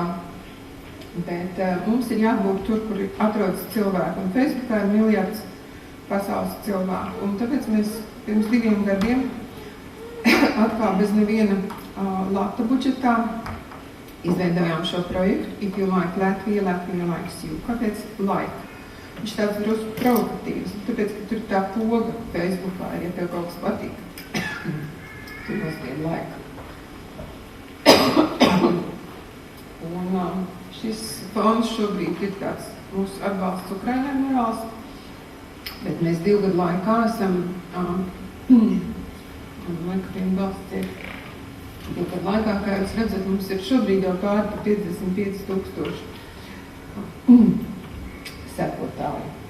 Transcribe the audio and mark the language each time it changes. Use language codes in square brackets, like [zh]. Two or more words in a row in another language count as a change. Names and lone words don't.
[lv] Bet mums ir jābūt tur, kur atrodas cilvēki, un Facebookā ir miljards pasaules cilvēku. Un tāpēc mēs pirms 2 gadiem atkal bez neviena lata budžetā izveidojām šo projektu [en] If you like Latvia, Latvia likes you. [lv] Kāpēc like? Viņš tāds drusku provokatīvs, tāpēc, ka tur tā poga Facebookā ir, ja tev kaut kas patīk. Tur nospied like. Un šis fonds šobrīd ir tāds mūsu atbalsts Ukrainai morāls, bet mēs 2 gadu laikā esam, balsts ir 2 gadu laikā, kā jūs redzat, mums ir šobrīd jau pāri par 55,000 sekotāju.